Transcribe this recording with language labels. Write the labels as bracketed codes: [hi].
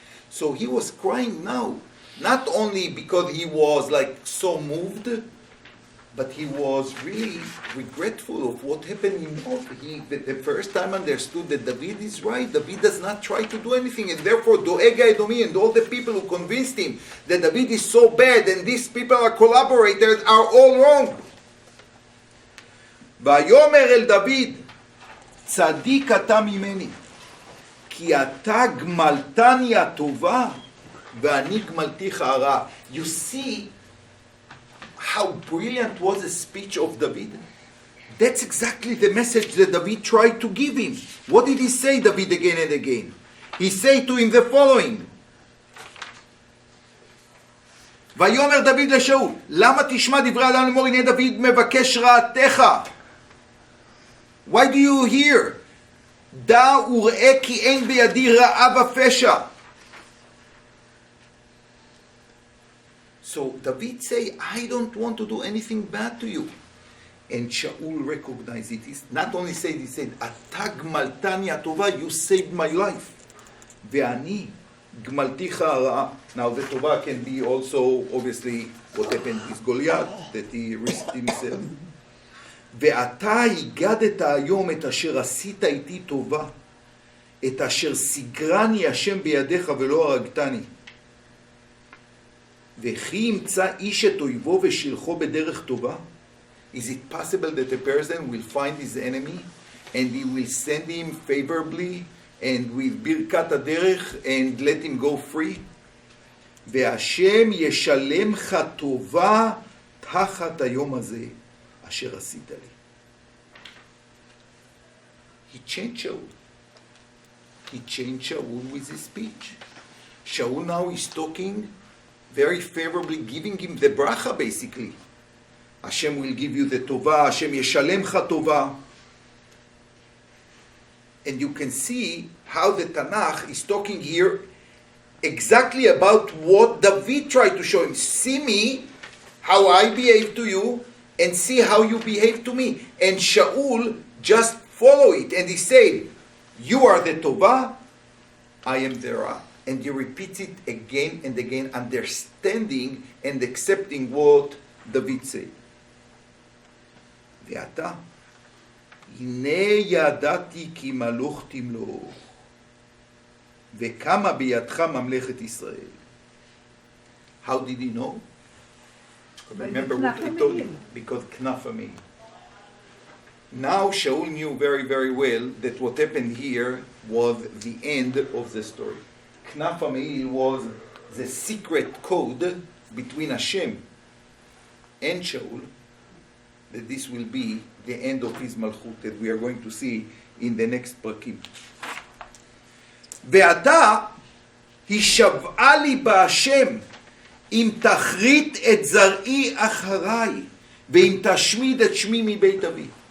[en] So he was crying now, not only because he was like so moved, but he was really regretful of what happened in Nov. He, the first time, understood that David is right. David does not try to do anything, and therefore Doeg Edomi and all the people who convinced him that David is so bad and these people are collaborators are all wrong. [he] ויאמר אל דוד, צדיק אתה ממני, כי אתה גמלתני הטובה, ואני גמלתיך הרע. [en] You see how brilliant was the speech of David? That's exactly the message that David tried to give him. What did he say, David, again and again? He said to him the following, [he] ויאמר דוד לשאול, למה תשמע דברי אדם לאמור, הנה דוד מבקש רעתך? [en] Why do you hear? [he] דע וראה כי אין בידי רעה ופשע. [en] So David say, I don't want to do anything bad to you. And Shaul recognized it. He not only said, he said, [he] אתה גמלתני הטובה, [en] you saved my life. [he] ואני גמלתיך הרעה. [en] Now the טובה can be also, obviously, what happened with Goliath, that he risked himself. [he] ואתה הגדת היום את אשר עשית איתי טובה, את אשר סגרני השם בידיך ולא הרגתני. וכי ימצא איש את אויבו ושילחו בדרך טובה? [en] Is it possible that a person will find his enemy and he will send him favorably and with [he] ברכת הדרך [en] and let him go free? [he] והשם ישלם לך טובה תחת היום הזה אשר עשית לי. [en] He changed Shaul. He changed Shaul with his speech. Shaul now is talking very favorably, giving him the bracha basically. Hashem will give you the tova, [he] Hashem yeshalem cha tova. [en] And you can see how the Tanakh is talking here exactly about what David tried to show him. See me, how I behave to you, and see how you behave to me. And Shaul just follow it, and he said, you are the tova, I am the ra. And he repeats it again and again, understanding and accepting what David said. [he] ואתה, הנה ידעתי כי מלוך תמלוך, וקמה בידך ממלכת ישראל. [en] How did he know? Remember what I told you? Because Knaf Me'il. Now Shaul knew very, very well that what happened here was the end of the story. Knaf Me'il was the secret code between Hashem and Shaul, that this will be the end of his malchut, that we are going to see in the next prakim. [he] ועתה הישבעה לי בהשם אם תכרית את זרעי אחריי ואם תשמיד את שמי מבית אבי.